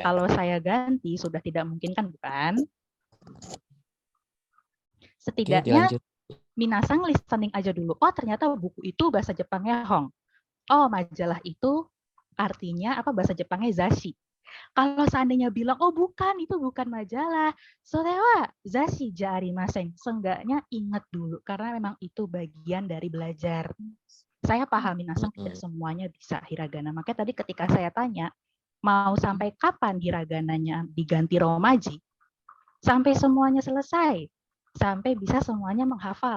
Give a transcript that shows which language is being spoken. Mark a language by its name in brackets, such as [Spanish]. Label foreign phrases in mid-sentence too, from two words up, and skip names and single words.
[Indonesian] Kalau saya ganti sudah tidak mungkin kan bukan? Setidaknya Minasang listening aja dulu. Oh ternyata buku itu bahasa Jepangnya Hong. Oh majalah itu artinya apa bahasa Jepangnya Zashi. Kalau seandainya bilang oh bukan itu bukan majalah, [Japanese] それは雑誌じゃありません. [Indonesian] Seenggaknya ingat dulu karena memang itu bagian dari belajar. Saya paham Minasang tidak semuanya bisa hiragana. Makanya tadi ketika saya tanya, mau sampai kapan hiragananya diganti romaji? Sampai semuanya selesai. Sampai bisa semuanya menghafal.